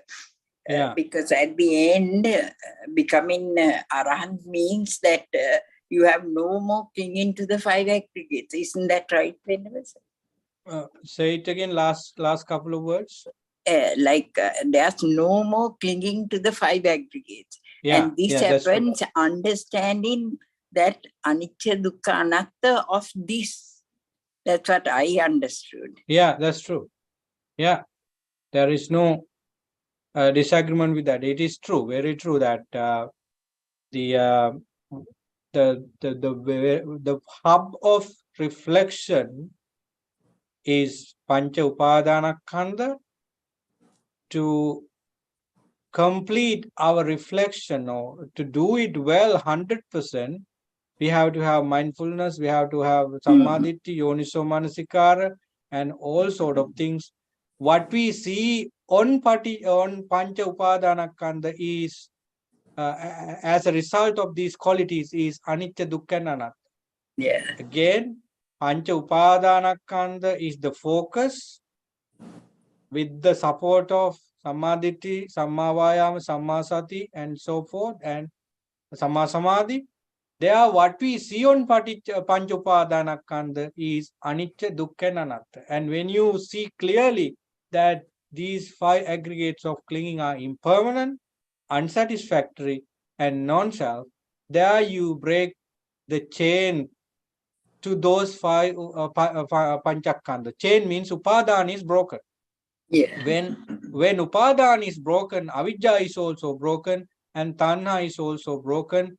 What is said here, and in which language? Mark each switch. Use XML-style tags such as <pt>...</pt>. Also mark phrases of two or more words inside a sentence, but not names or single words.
<en>Because at the end, becoming arahant means that you have no more clinging to the 5 aggregates. Isn't that right, Venerable? Say it again, last couple of words. There's no more clinging to the 5 aggregates. And this happens understanding that</en> <pi>anicca, dukkha, anatta</pi> <en>of this. That's what I understood. Yeah, that's true. Yeah, there is no disagreement with that. It is true, very true, that the hub of reflection is</en> <pi>pancha upadana skandha.</pi> <en>To complete our reflection, or to do it well 100%, we have to have mindfulness, we have to have</en> <pi>samadhiti, yoniso manasikara,</pi> <en>and all sort of things. What we see on</en> <pi>pancha upadana skandha</pi> <en>is as a result of these qualities is</en> <pi>anicca, dukkha,</pi> <en>and anatta. Again,</en> <pi>pancha upadana skandha</pi> <en>is the focus, with the support of</en> <pi>samadhiti, sammavayama, sammasati,</pi> <en>and so forth, and sammasamadhi. There, what we see on</en> <pi>pancha upadana skandha</pi> <en>is</en> <pi>anicca, dukkha,</pi> <en>and anatta. And when you see clearly that these 5 aggregates of clinging are impermanent, unsatisfactory, and non-self, there you break the chain to those 5 panchaskandha. Chain means upadana is broken. When upadana is broken, avidya is also broken, and tanha is also broken.</en>